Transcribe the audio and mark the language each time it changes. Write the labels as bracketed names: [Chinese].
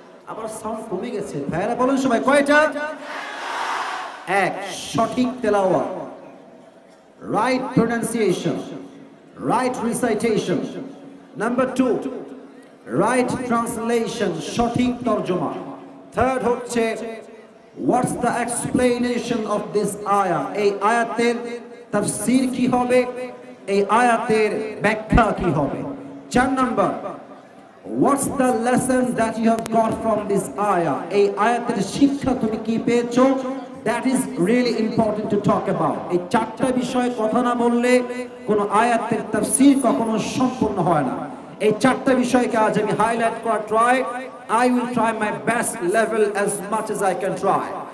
[Bangla] আবার সাউন্ড কমে গেছে ভাইরা, বলেন সবাই, কয়টা? 1, সঠিক তেলাওয়াত, [English] Right pronunciation, right recitation. Number 2, right translation, [Bangla] সঠিক তরজমা। [English] third [Bangla] হচ্ছে [English] what's the explanation of this ayah? [Bangla] এই আয়াতের তাফসীর কি হবে, এই আয়াতের ব্যাখ্যা কি হবে। [English] 4 number, what's the lesson that you have got from this ayah? [Bangla] এই আয়াতের শিক্ষা তুমি কি পেয়েছো? [English] that is really important to talk about. [Bangla] এই 4টা বিষয় কথা না বললে কোনো আয়াতের তাফসীর কখনো সম্পূর্ণ হয় না। এই 4টা বিষয়কে আজ আমি হাইলাইট করার try. [English] I will try my best level as much as I can try.